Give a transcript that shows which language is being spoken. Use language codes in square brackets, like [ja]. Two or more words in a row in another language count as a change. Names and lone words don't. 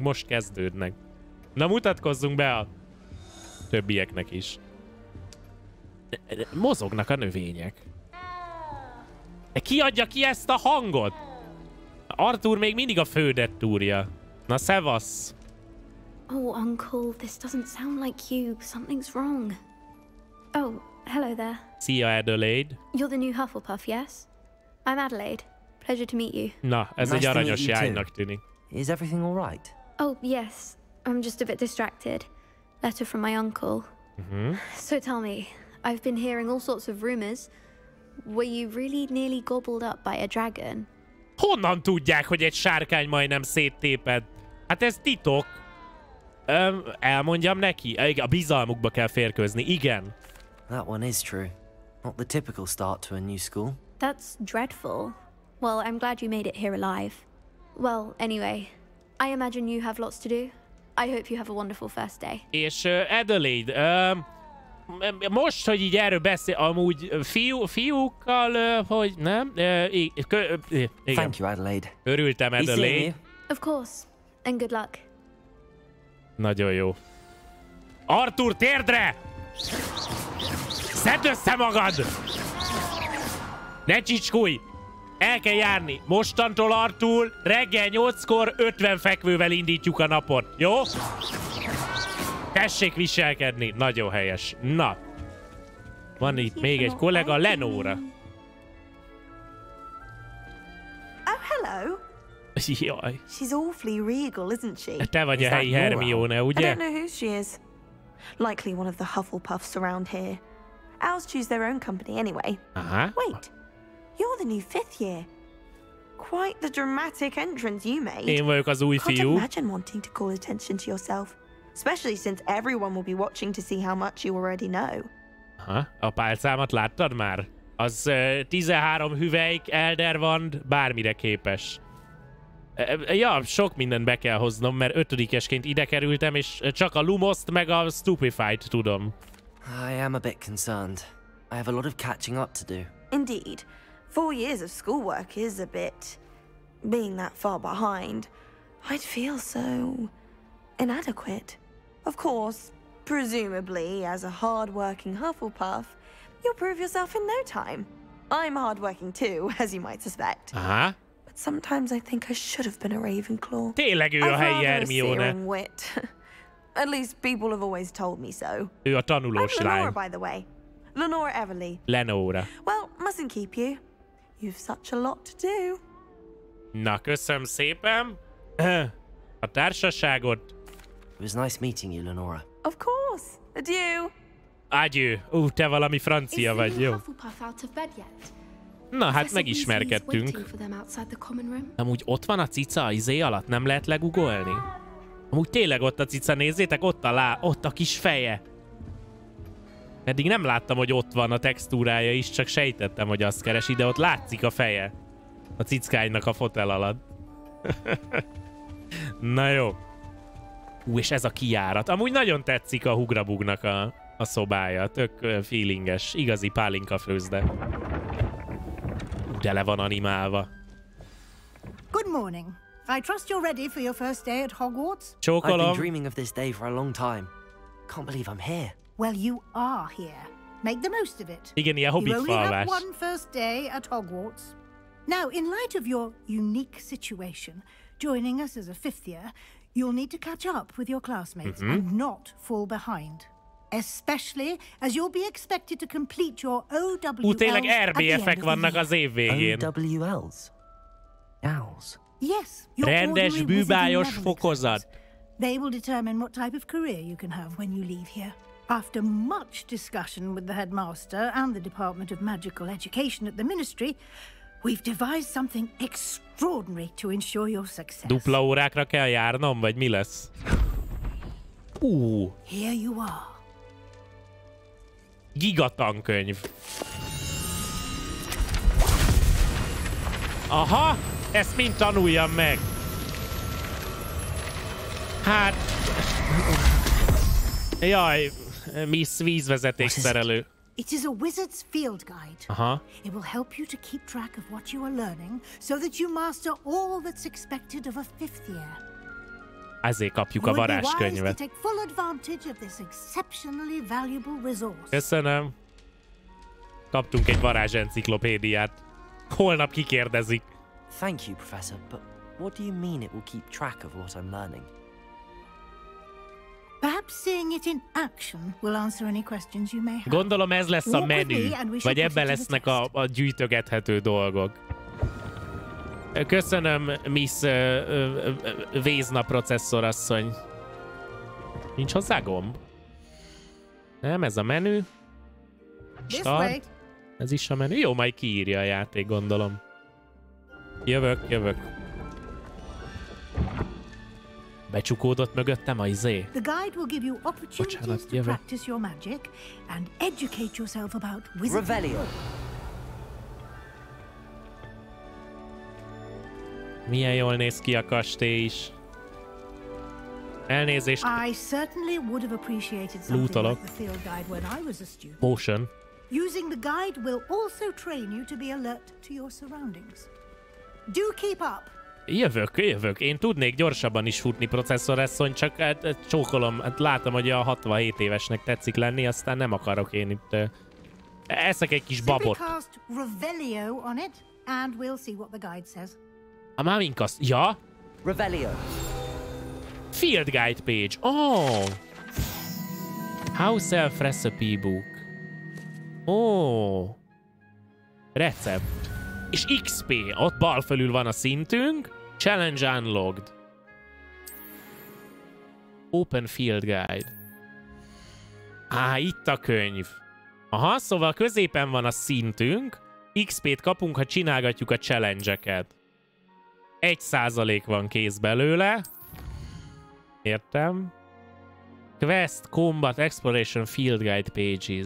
[hu] Most kezdődnek. Na, mutatkozzunk be a többieknek is. Mozognak a növények. Ki adja ki ezt a hangot? Arthur még mindig a fődet túrja. Na, szevasz. [en] Oh, Uncle, this doesn't sound like you. Something's wrong. Oh, hello there. [hu] Szia, Adelaide. [en] You're the new Hufflepuff, yes? I'm Adelaide. Pleasure to meet you. [hu] Na, ez egy aranyos jánynak tűnik. [en] Is everything all right? Oh, yes. I'm just a bit distracted. Letter from my uncle. So tell me, I've been hearing all sorts of rumors. Were you really nearly gobbled up by a dragon? [hu] Honnan tudják, hogy egy sárkány majdnem széttéped? Hát ez titok. Elmondjam neki? A bizalmukba kell férkőzni, igen. [en] That one is true. Not the typical start to a new school. That's dreadful. Well, I'm glad you made it here alive. Well, anyway, I imagine you have lots to do. I hope you have a wonderful first day. [hu] És Adelaide, most, hogy így erről beszél, amúgy fiúkkal, hogy nem? Igen. [en] Thank you, Adelaide. [hu] Örültem, Adelaide. [en] Of course, and good luck. [hu] Nagyon jó. Arthur, térdre! Szedd össze magad! Ne csicskulj! El kell járni. Mostantól, Arthur, reggel 8-kor 50 fekvővel indítjuk a napot. Jó? Tessék viselkedni. Nagyon helyes. Na. Van itt még egy kollega, Lenóra. [en] Oh, hello. [hu] Jaj. [en] She's awfully regal, isn't she? [hu] Te vagy a helyi Hermione, ugye? [en] I don't know who she is. Likely one of the Hufflepuffs around here. Owls choose their own company anyway. Wait, you're the new 5th year. Quite the dramatic entrance you made. [hu] Én vagyok az új fiú. [en] Can't imagine wanting to call attention to yourself, especially since everyone will be watching to see how much you already know. [hu] A pálcámat láttad már? Az 13 hüvelyk, Elderwand, bármire képes. Ja, sok mindent be kell hoznom, mert 5-esként ide kerültem, és csak a Lumoszt meg a Stupefied tudom. [en] I am a bit concerned. I have a lot of catching up to do. Indeed. 4 years of schoolwork is a bit... Being that far behind, I'd feel so... inadequate. Of course, presumably, as a hard-working Hufflepuff, you'll prove yourself in no time. I'm hard-working too, as you might suspect. But sometimes I think I should have been a Ravenclaw. [hu] Tényleg ő a helyi Hermione. [en] At least people have always told me so. [hu] Ő a tanulós [en] I'm [hu] lány. [en] Lenora, by the way. Lenora Everly. Lenora. Well, mustn't keep you. You've such a lot to do. [hu] Na, köszönöm szépen. A társaságot. [en] It was nice meeting you, Lenora. Of course. Adieu. Adieu. [hu] Te valami francia vagy, jó? Na, hát megismerkedtünk. Amúgy ott van a cica az izé alatt? Nem lehet legugolni? Amúgy tényleg ott a cica, nézzétek, ott a kis feje. Eddig nem láttam, hogy ott van a textúrája is, csak sejtettem, hogy azt keresi, de ott látszik a feje. A cickánynak a fotel alatt. Na jó. És ez a kijárat. Amúgy nagyon tetszik a Hugrabugnak a szobája. Tök feelinges. Igazi pálinka főzde. De le van animálva. [en] Good morning. I trust you're ready for your first day at Hogwarts? [hu] Csókolom. [en] I've been dreaming of this day for a long time. Can't believe I'm here. Well, you are here. Make the most of it. [hu] Igen, ilyen hobbit [en] You only have [hu] falvás. [en] one first day at Hogwarts. Now, in light of your unique situation, joining us as a 5th year, you'll need to catch up with your classmates and not fall behind. Especially as you'll be expected to complete your OWLs [hu] Tényleg [en] at the end [hu] RBF-ek [en] of [hu] vannak [en] the [hu] az év végén. [en] OWLs? Owls? Yes, your [hu] Rendes [en] ordinary [hu] bűbájos [en] wizarding level [hu] fokozat. [en] exams. They will determine what type of career you can have when you leave here. After much discussion with the headmaster and the Department of Magical Education at the Ministry, we've devised something extraordinary to ensure your success. [hu] Dupla órákra kell járnom, vagy mi lesz? [en] Here you are. [hu] Gigatankönyv. Aha, ezt mind tanuljam meg. Hát... Jaj, Miss vízvezetékszerelő. [en] It is a wizard's field guide. It will help you to keep track of what you are learning so that you master all that's expected of a 5th year. [hu] Ezért kapjuk a varázskönyvet. Köszönöm. Kaptunk egy varázsenciklopédiát. Holnap kikérdezik. [en] Thank you, Professor, but what do you mean it will keep track of what I'm learning? Perhaps seeing it in action will answer any questions you may have. [hu] Gondolom ez lesz a menü, vagy ebben lesznek a gyűjtögethető dolgok. Köszönöm, Miss Vézna processzorasszony. Nincs hozzá gomb? Nem, ez a menü. Start. Ez is a menü. Jó, majd kiírja a játék, gondolom. Jövök. Becsukódott mögöttem a izé. [en] The guide will give you opportunities to practice your magic and educate yourself about wizardry. [hu] Milyen jól néz ki a kastély is. Elnézést. [en] I certainly would have appreciated something like the field guide when I was a student. Potion. Using the guide will also train you to be alert to your surroundings. Do keep up. [hu] Jövök. Én tudnék gyorsabban is futni, processzorasszony, csak csókolom, látom, hogy a 67 évesnek tetszik lenni, aztán nem akarok én itt... eszek egy kis babot. A Mavinkast... Ja? [en] Revelio. Field Guide page. Oh! House Elf Recipe Book. Oh! [hu] Recept. És XP. Ott bal fölül van a szintünk. [en] Challenge unlocked. Open Field Guide. [hu] Itt a könyv. Aha, szóval középen van a szintünk. XP-t kapunk, ha csinálgatjuk a challenge-eket. 1% van kész belőle. Értem. [en] Quest, Combat, Exploration, Field Guide Pages.